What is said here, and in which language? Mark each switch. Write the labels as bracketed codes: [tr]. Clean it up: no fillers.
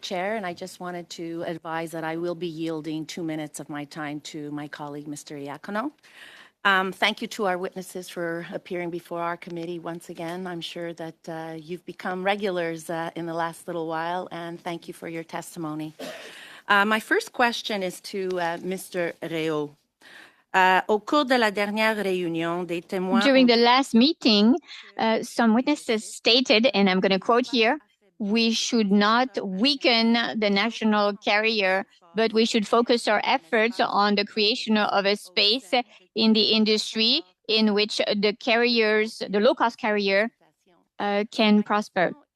[en] Chair, and I just wanted to advise that I will be yielding 2 minutes of my time to my colleague, Mr. Iacono. Thank you to our witnesses for appearing before our committee once again. I'm sure that you've become regulars in the last little while, and thank you for your testimony. My first question is to Mr. Réau. [fr] Au cours de la dernière réunion, des témoins. [en] During the last meeting, some witnesses stated, and I'm going to quote here, we should not weaken the national carrier, but we should focus our efforts on the creation of a space in the industry in which the carriers, the low-cost carrier, can prosper.